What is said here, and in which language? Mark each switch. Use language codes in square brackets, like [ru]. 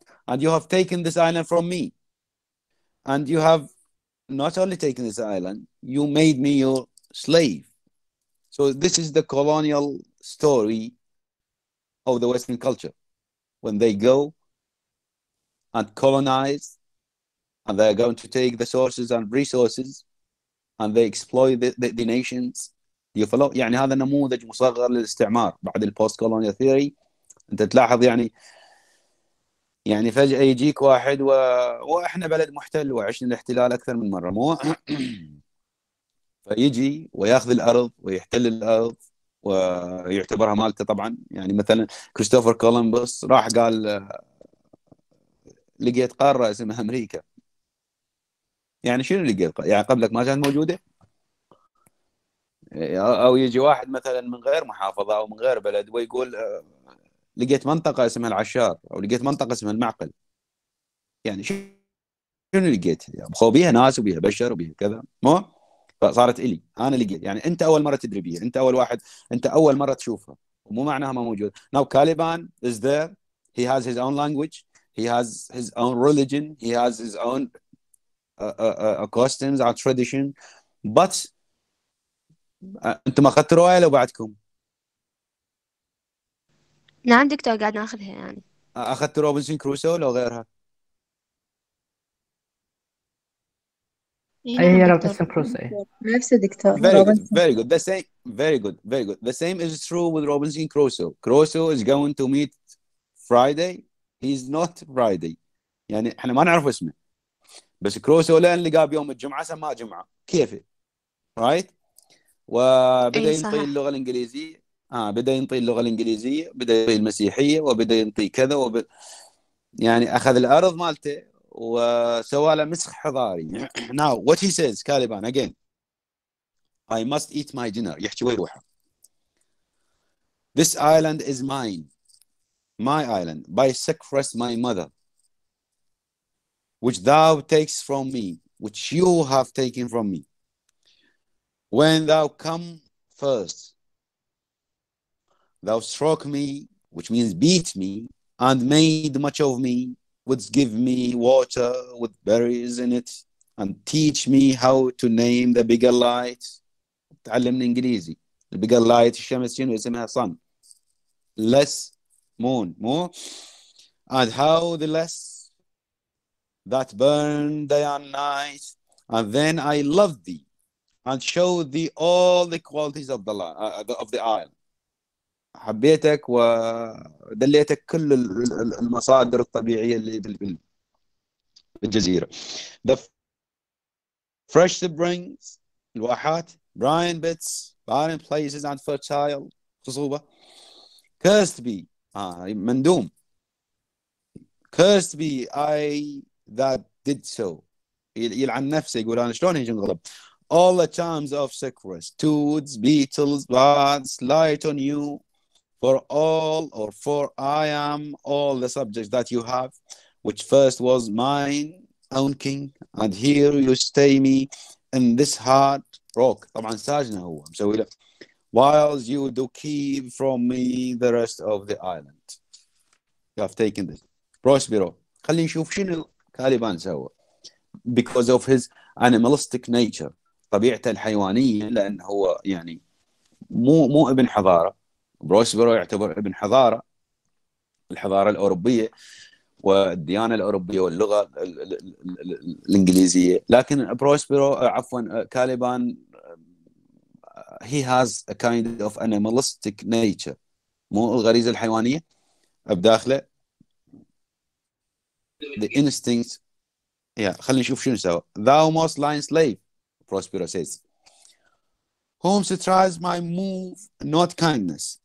[en] And you have taken this island from me. And you have not only taken this island, you made me your slave. So this is the colonial story of the Western culture. When they go and colonize, and they're going to take the sources and resources and they exploit the nations. You follow؟ [ar] يعني هذا نموذج مصغر للاستعمار بعد البوست كولونيال ثيوري. انت تلاحظ يعني فجأة يجيك واحد واحنا بلد محتل وعشنا الاحتلال اكثر من مرة، مو فيجي وياخذ الارض ويحتل الارض ويعتبرها مالته. طبعا يعني مثلا كريستوفر كولومبوس راح قال لقيت قارة اسمها امريكا. يعني شنو لقيت؟ يعني قبلك ما كانت موجودة؟ او يجي واحد مثلا من غير محافظة او من غير بلد ويقول لقيت منطقة اسمها العشار او لقيت منطقة اسمها المعقل. يعني شنو لقيت؟ يعني خو بيها ناس وبيها بشر وبيها كذا، مو فصارت الي انا لقيت. يعني انت اول مره تدري بيها، انت اول واحد، انت اول مره تشوفها، ومو معناها ما موجود. [en] Now Caliban is there, he has his own language, he has his own religion, he has his own customs and tradition, but [ar] انتم ما اخذتوا روايه لو بعدكم؟ نعم دكتور قاعد ناخذها يعني. اخذتوا روبنسون كروسو لو غيرها؟ أي نعم هي دكتور. روبنسون كروسو. نفس الدكتور [en] Very good, [ar] روبنسون. [en] very good. The same, very good, very good. The same is true with Robinson Crusoe. Crusoe is going to meet Friday. He's not Friday. [ar] يعني احنا ما نعرف اسمه، بس كروسو لين لقاه بيوم الجمعة سماه جمعة كيفه، [en] right؟ [ar] وبدأ أي ينطي صحيح. اللغة الإنجليزية، بدأ ينطي اللغة الإنجليزية، بدأ ينطي المسيحية، وبدأ ينطي كذا يعني أخذ الأرض مالته وسوى له مسخ حضاري. [en] Now what he says Caliban again, I must eat my dinner. [ar] يحكي ويروح. [en] This island is mine, my island, by sacrifice my mother, which thou takes from me, which you have taken from me. When thou come first, thou struck me, which means beat me, and made much of me, wouldst give me water with berries in it, and teach me how to name the bigger light. [ar] تعلمنا إنجليزي. [en] The bigger light [ar] الشمس شنو اسمها؟ [en] sun. Less moon, more, and how the less that burn day and night, and then I loved thee and showed thee all the qualities of the isle. [ar] حبيتك ودليتك كل المصادر الطبيعية اللي بالجزيرة. [en] The fresh springs، [ar] الواحات، [en] brine bits، barren places and fertile، [ar] خصوبة. [en] Cursed be، [ar] مندوم. [en] Cursed be I that did so. [ar] يلعن نفسه، يقول أنا شلون هيك انغلب. [en] All the charms of Cyprus, toots, beetles, birds, light on you, for I am all the subjects that you have, which first was mine own king, and here you stay me in this hard rock. [ar] طبعا ساجنه هو مسوي له. [en] Whilst you do keep from me the rest of the island. You have taken this. Prospero. [ar] خلينا نشوف شنو كاليبان سوى. [en] Because of his animalistic nature. [ar] طبيعته الحيوانية، لأن هو يعني مو ابن حضارة. بروسبرو يعتبر ابن حضارة، الحضارة الأوروبية والديانة الأوروبية واللغة الإنجليزية. لكن بروسبرو عفوا كاليبان [en] he has a kind of animalistic nature، [ar] مو الغريزة الحيوانية بداخله، [en] the instincts. [ar] خلينا نشوف شنو سوى. [en] Thou most lion slave، Prospero says, whom strives my move, not kindness.